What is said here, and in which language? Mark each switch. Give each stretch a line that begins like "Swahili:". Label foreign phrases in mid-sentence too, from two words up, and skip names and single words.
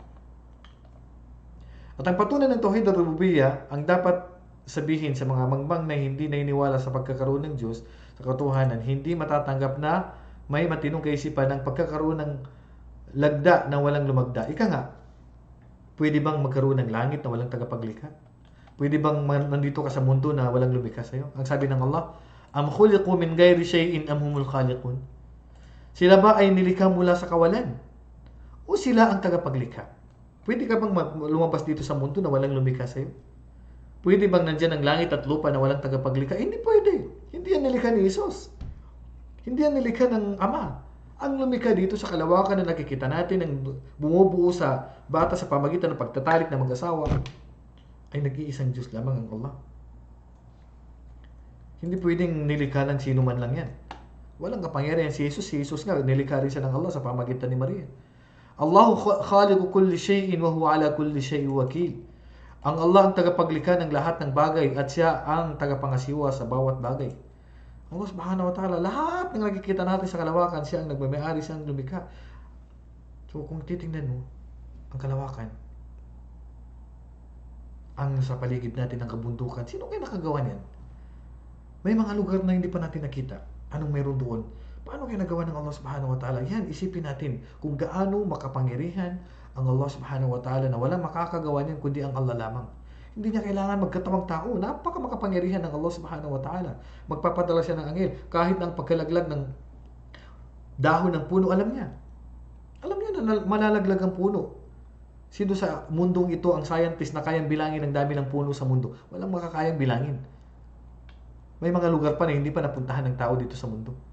Filipino: At ang patunay ng
Arabic: توحيد الربوبية,
Filipino: ang dapat sabihin sa mga mangbang na hindi naniniwala sa pagkakaroon ng Diyos, sa katotohanan, hindi matatanggap na may matinong kaisipan ng pagkakaroon ng lagda na walang lumagda. Ika nga, pwede bang magkaroon ng langit na walang tagapaglikha? Pwede bang nandito ka sa mundo na walang lumikha sa'yo? Ang sabi ng Allah,
Arabic: أم خلقوا من غير شيء أم هم الخالقون?
Filipino: Sila ba ay nilikha mula sa kawalan? O sila ang tagapaglikha? Pwede ka bang lumabas dito sa mundo na walang lumikha sa'yo? Pwede bang nandyan ang langit at lupa na walang tagapaglikha? Hindi pwede. Hindi yan nilikha ni Jesus. Hindi yan nilikha ng Ama. Ang lumikha dito sa kalawakan na nakikita natin, ang bumubuo sa bata sa pamagitan ng pagtatalik ng mag-asawa, ay nag-iisang Diyos lamang ang Allah. Hindi pwedeng nilikha ng sino man lang yan. Walang kapangyarihan si Jesus. Si Jesus nga, nilikha rin siya ng Allah sa pamagitan ni Maria.
Arabic: الله خالق كل شيء وهو على كل شيء وكيل.
Filipino: Ang Allah ang tagapaglikha ng lahat ng bagay at siya ang tagapangasiwa sa bawat bagay.
Arabic: الله سبحانه وتعالى,
Filipino: lahat ng nakikita natin sa kalawakan, siya ang nagmamayari, siya ang lumikha. So kung titingnan mo, ang kalawakan, ang sa paligid natin ng kabundukan, sino kayo nakagawa niyan? May mga lugar na hindi pa natin nakita. Anong meron doon? Paano kaya nagawa ng Allah
Arabic: سبحانه وتعالى?
Filipino: Yan, isipin natin kung gaano makapangyarihan ang Allah
Arabic: سبحانه وتعالى
Filipino: na walang makakagawa niyan kundi ang Allah lamang. Hindi niya kailangan magkatawang tao. Napaka makapangyarihan ng Allah
Arabic: سبحانه وتعالى.
Filipino: Magpapadala siya ng anghel. Kahit ang pagkalaglag ng dahon ng puno, alam niya. Alam niya na malalaglag ang puno. Sino sa mundong ito ang scientist na kayang bilangin ang dami ng puno sa mundo? Walang makakayang bilangin. May mga lugar pa na hindi pa napuntahan ng tao dito sa mundo.